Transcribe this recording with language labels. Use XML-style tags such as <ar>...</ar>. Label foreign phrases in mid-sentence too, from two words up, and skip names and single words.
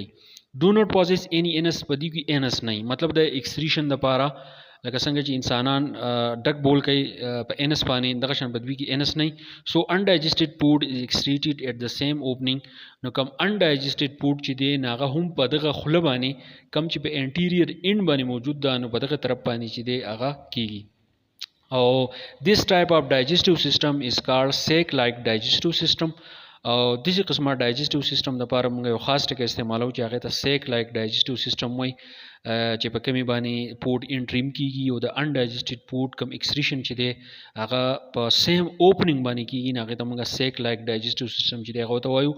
<en>do not possess any anus,</en> <ps>په دې کې انس نه وي، مطلب د ایکسریشن دپاره لکه څنګه چې انسانان ډک بول کوي په انس باندې، دغه شان په دوی کې انس نه وي.</ps> <en>so undigested food is excreted at the same opening.</en> <ps>نو کوم</ps> <en>undigested food</en> <ps>چې دی نو هغه هم په دغه خوله باندې کوم چې په</ps> <en>anterior end</en> <ps>باندې موجود ده نو په دغه طرف باندې چې دی هغه کېږي.</ps> <en>او this type of digestive system is called sac like digestive system.</en> <ps>او دغه قسمه</ps> <en>digestive system</en> <ps>دپاره موږ یو خاص ټکی استعمالو چې هغې ته</ps> <en>sac like digestive system</en> <ps>وایي، چې په کمې باندې فوډ انټریم کېږي او د</ps> <en>undigested food</en> <ps>کم ایکسریشن چې دی هغه په</ps> <en>same opening</en> <ps>باندې کېږي، نو هغې ته موږ</ps> <en>sac like digestive system</en> <ps>چې دی هغه ته وایو.</ps>